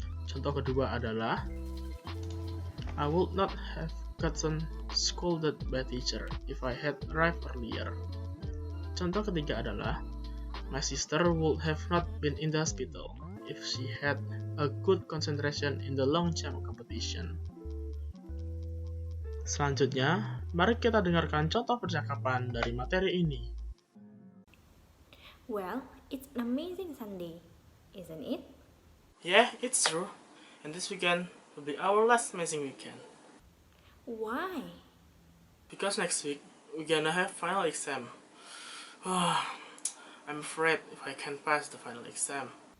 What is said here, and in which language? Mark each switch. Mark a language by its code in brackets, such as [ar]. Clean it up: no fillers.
[id] Contoh kedua adalah [en] I would not have gotten scolded by teacher if I had arrived earlier. [id] Contoh ketiga adalah [en] my sister would have not been in the hospital if she had a good concentration in the long jump competition. [id] Selanjutnya, mari kita dengarkan contoh percakapan dari materi ini. [en] Well, it's an amazing Sunday, isn't it? Yeah, it's true. And this weekend will be our last amazing weekend. Why? Because next week, we're gonna have final exam. I'm afraid if I can't pass the final exam.